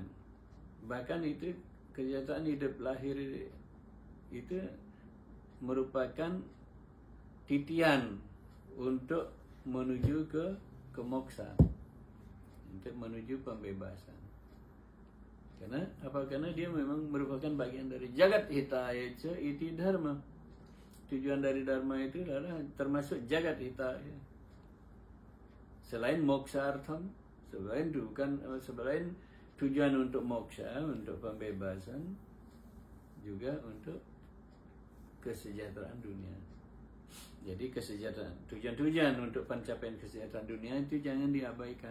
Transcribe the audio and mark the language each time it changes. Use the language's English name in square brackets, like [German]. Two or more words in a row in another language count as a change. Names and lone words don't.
[Indonesian] Bahkan itu kesejahteraan hidup lahir itu merupakan titian untuk menuju ke moksa, untuk menuju pembebasan. Karena apa? Karena dia memang merupakan bagian dari [Sanskrit] जगत् हिताय इति धर्म. [Indonesian] Tujuan dari dharma itu adalah termasuk jagat hitaya. Selain [Sanskrit] मोक्ष अर्थम्, [Indonesian] selain tujuan untuk moksa, untuk pembebasan, juga untuk kesejahteraan dunia. Jadi kesejahteraan, tujuan-tujuan untuk pencapaian kesejahteraan dunia itu jangan diabaikan.